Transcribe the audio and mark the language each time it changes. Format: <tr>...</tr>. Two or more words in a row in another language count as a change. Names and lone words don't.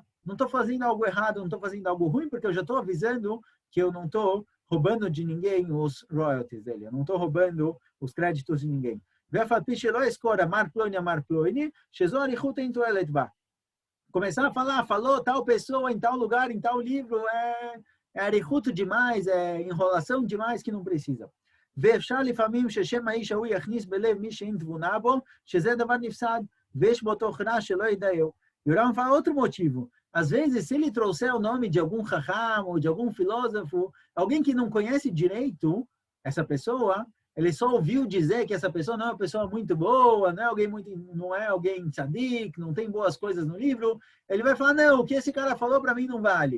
<pt>Não estou fazendo algo errado, não estou fazendo algo ruim, porque eu já estou avisando que eu não estou roubando de ninguém os royalties dele. Eu não estou roubando os créditos de ninguém. Começar a falar, falou tal pessoa em tal lugar, em tal livro, é arichuto demais, é enrolação demais que não precisa.</pt> <he>ואפשר לפעמים ששם האיש ההוא יכניס בלב מי שאין תבונה בו, שזה דבר נפסד, ויש בו תוכנה שלא ידעהו.</he> <pt>E o Rambam fala outro motivo. Às vezes, se ele trouxer o nome de algum chacham ou de algum filósofo, alguém que não conhece direito essa pessoa, ele só ouviu dizer que essa pessoa não é uma pessoa muito boa, não é alguém tzadik, não tem boas coisas no livro, ele vai falar, não, o que esse cara falou para mim não vale.</pt>